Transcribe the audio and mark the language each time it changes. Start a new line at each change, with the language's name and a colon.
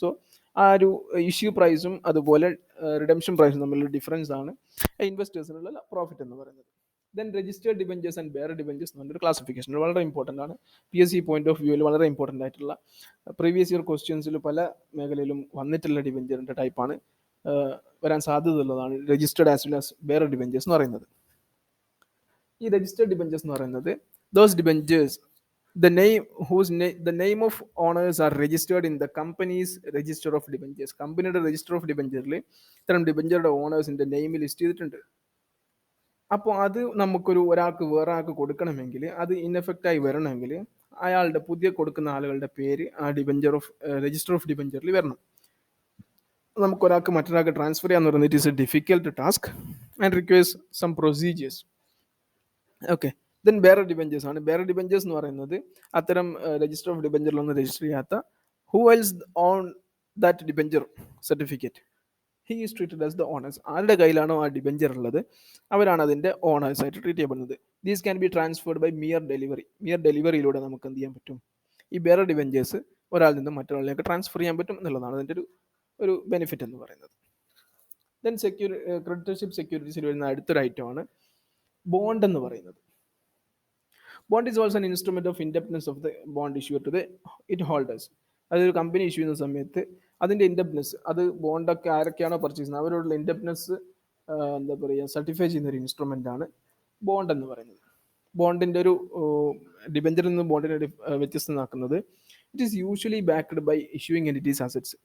Malayalam: So ആ ഒരു issue പ്രൈസും അതുപോലെ റിഡംഷൻ പ്രൈസും തമ്മിലുള്ള ഡിഫറൻസ് ആണ് ഇൻവെസ്റ്റേഴ്സിനുള്ള പ്രോഫിറ്റ് എന്ന് പറയുന്നത്. Then registered debentures and bear debentures എന്ന് പറഞ്ഞൊരു ക്ലാസിഫിക്കേഷൻ വളരെ ഇമ്പോർട്ടൻ്റ് ആണ്. PSC പോയിന്റ് ഓഫ് വ്യൂവിൽ വളരെ ഇമ്പോർട്ടൻ്റ് ആയിട്ടുള്ള പ്രീവിയസ് ഇയർ ക്വസ്റ്റ്യൻസിൽ പല മേഖലയിലും വന്നിട്ടുള്ള ഡിബഞ്ചറിൻ്റെ ടൈപ്പാണ്, വരാൻ സാധ്യതയുള്ളതാണ് registered as well as bear debentures എന്ന് പറയുന്നത്. ഈ രജിസ്റ്റേർഡ് ഡിബഞ്ചേഴ്സ് എന്ന് പറയുന്നത്
English: Those debentures the name of owners are registered in the company's register of debentures.
Malayalam: കമ്പനിയുടെ രജിസ്റ്റർ ഓഫ് ഡിബഞ്ചറിൽ ഇത്തരം ഡിബഞ്ചറുടെ ഓണേഴ്സിന്റെ നെയിം ലിസ്റ്റ് ചെയ്തിട്ടുണ്ട്. അപ്പോൾ അത് നമുക്കൊരു ഒരാൾക്ക് വേറെ ആൾക്ക് കൊടുക്കണമെങ്കിൽ, അത് ഇൻഎഫക്റ്റായി വരണമെങ്കിൽ അയാളുടെ പുതിയ കൊടുക്കുന്ന ആളുകളുടെ പേര് ആ രജിസ്റ്റർ ഓഫ് ഡിബഞ്ചറിൽ വരണം. നമുക്കൊരാൾക്ക് മറ്റൊരാൾക്ക് ട്രാൻസ്ഫർ ചെയ്യാന്ന് പറയുന്നത്
English: It is a difficult task and requires some procedures.
Malayalam: Okay, then bear debentures ആണ്. ബെയർ ഡിബഞ്ചേഴ്സ് എന്ന് പറയുന്നത് അത്തരം രജിസ്റ്റർ ഓഫ് ഡിബഞ്ചറിലൊന്നും രജിസ്റ്റർ ചെയ്യാത്ത,
English: Who else own that debenture certificate, he is treated as the owners.
Malayalam: ആരുടെ കയ്യിലാണോ ആ debenture ഉള്ളത് അവരാണ് അതിൻ്റെ ഓണേഴ്സ് ആയിട്ട് ട്രീറ്റ് ചെയ്യപ്പെടുന്നത്.
English: These can be transferred by mere delivery.
Malayalam: Mere ഡെലിവറിയിലൂടെ നമുക്ക് എന്ത് ചെയ്യാൻ പറ്റും, ഈ ബെയർ ഡിബഞ്ചേഴ്സ് ഒരാളിൽ നിന്ന് മറ്റൊരാളിലേക്ക് ട്രാൻസ്ഫർ ചെയ്യാൻ പറ്റും എന്നുള്ളതാണ് അതിൻ്റെ ഒരു ബെനിഫിറ്റ് എന്ന് പറയുന്നത്. ദെൻ ക്രെഡിറ്റർഷിപ്പ് സെക്യൂരിറ്റീസിൽ വരുന്ന അടുത്തൊരു ഐറ്റമാണ് ബോണ്ട് എന്ന് പറയുന്നത്.
English: Bond is also an instrument of indebtedness of the bond issuer to the it holders.
Malayalam: അതൊരു കമ്പനി ഇഷ്യൂ ചെയ്യുന്ന സമയത്ത് അതിൻ്റെ ഇൻഡെപ്റ്റ്നെസ്, അത് ബോണ്ടൊക്കെ ആരൊക്കെയാണോ പർച്ചേസ് ചെയ്യുന്നത് അവരോടുള്ള ഇൻഡെപ്റ്റ്നെസ് എന്താ പറയുക സർട്ടിഫൈ ചെയ്യുന്ന ഒരു ഇൻസ്ട്രുമെൻ്റ് ആണ് ബോണ്ട് എന്ന് പറയുന്നത്. ബോണ്ടിൻ്റെ ഒരു ഡിബഞ്ചറിൽ നിന്ന് ബോണ്ടിനെ വ്യത്യസ്തമാക്കുന്നത്
English: It is usually backed by issuing entities assets.